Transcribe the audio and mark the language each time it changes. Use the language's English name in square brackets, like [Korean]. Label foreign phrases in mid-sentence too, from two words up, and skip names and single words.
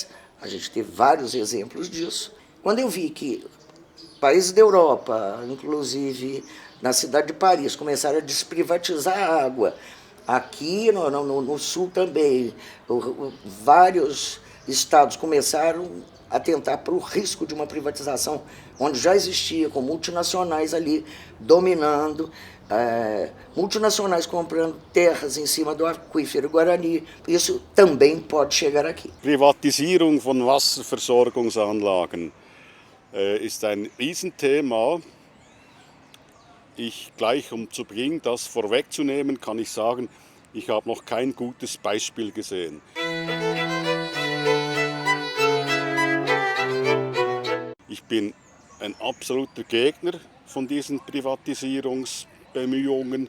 [Portuguese] A gente teve vários exemplos disso. Quando eu vi que países da Europa, inclusive na cidade de Paris, começaram a desprivatizar a água, aqui no sul também, vários estados começaram atentar para o risco de uma privatização, onde já existia, com multinacionais ali dominando, multinacionais comprando terras em cima do aquífero Guarani. Isso também pode chegar aqui. [German] Privatisierung von Wasserversorgungsanlagen ist ein Riesenthema. Gleich zu Beginn das vorwegzunehmen, kann ich sagen, ich habe noch kein gutes Beispiel gesehen. Ich bin ein absoluter Gegner von diesen Privatisierungsbemühungen.